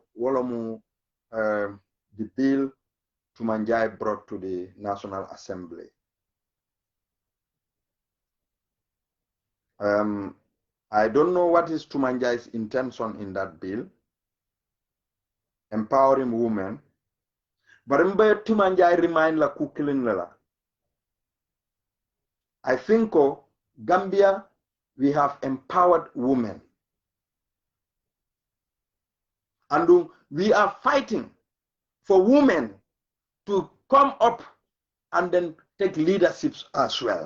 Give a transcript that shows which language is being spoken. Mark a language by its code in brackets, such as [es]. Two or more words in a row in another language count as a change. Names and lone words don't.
[en] Wolomu, the bill Tumanjai brought to the National Assembly. I don't know what is Tumanjai's intention in that bill, empowering women. But remember, Tumanjai remind [man] la kukilin lela. [en] I think Gambia, we have empowered women. And we are fighting for women to come up and then take leaderships as well.